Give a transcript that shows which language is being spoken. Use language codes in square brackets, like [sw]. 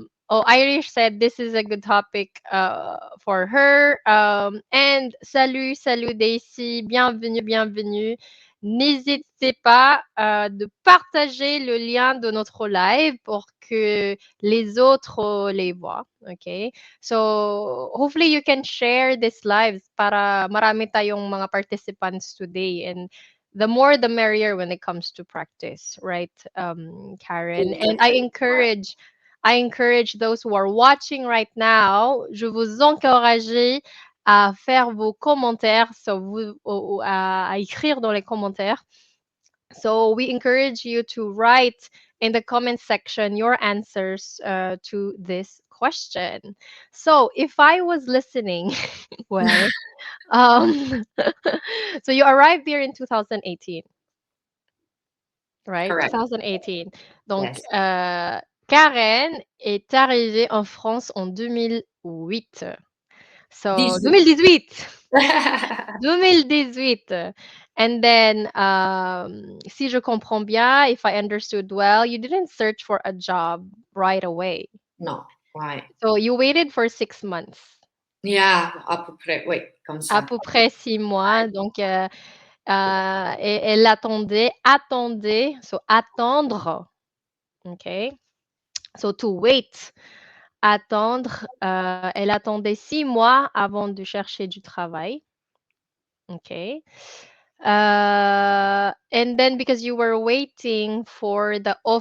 [en] Irish said this is a good topic for her. [fr] And salut Daisy, bienvenue. N'hésitez pas de partager le lien de notre live pour que les autres les voient. [en] Okay? So hopefully you can share this live [tl] para marami tayong mga participants [en] today, and the more the merrier when it comes to practice, right, Karen? [fr] Tout à [en] And [fr] fait. Ouais. [en] I encourage those who are watching right now, [fr] je vous encourage à faire vos commentaires, so à écrire dans les commentaires. [en] So we encourage you to write in the comment section your answers to this question. So if I was listening, well, um, so you arrived here in 2018, right? Correct. [fr] 2018. Donc, [en] Yes. [fr] Karen est arrivée en France en 2008. [en] So, 18. 2018. 2018. And then, [fr] si je comprends bien, [en] if I understood well, you didn't search for a job right away. [fr] Non, ouais. [en] So you waited for 6 months. [fr] Yeah, à peu près, oui, comme À ça. peu près 6 mois. Donc, et elle attendait, so attendre. Okay. [en] So to wait, [fr] attendre. Elle attendait 6 mois avant de chercher du travail. [en] Okay. And then because you were waiting for the